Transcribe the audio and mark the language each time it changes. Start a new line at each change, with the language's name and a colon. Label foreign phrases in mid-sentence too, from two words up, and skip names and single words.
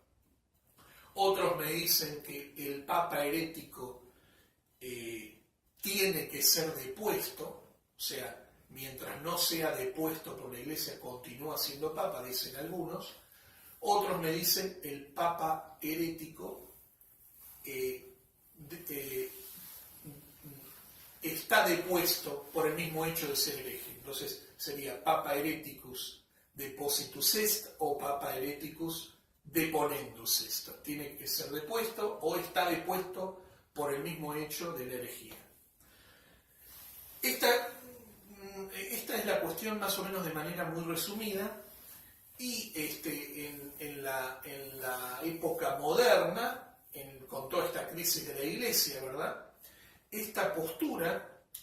Spanish: Otros me dicen que el papa herético tiene que ser depuesto, o sea, mientras no sea depuesto por la Iglesia continúa siendo papa, dicen algunos. Otros me dicen el papa herético está depuesto por el mismo hecho de ser hereje. Entonces sería
Latin: papa hereticus depositus est o papa hereticus deponendus est.
Spanish: Tiene que ser depuesto o está depuesto por el mismo hecho de la herejía. Esta es la cuestión más o menos de manera muy resumida, y en la época moderna, con toda esta crisis de la Iglesia, ¿verdad?, esta postura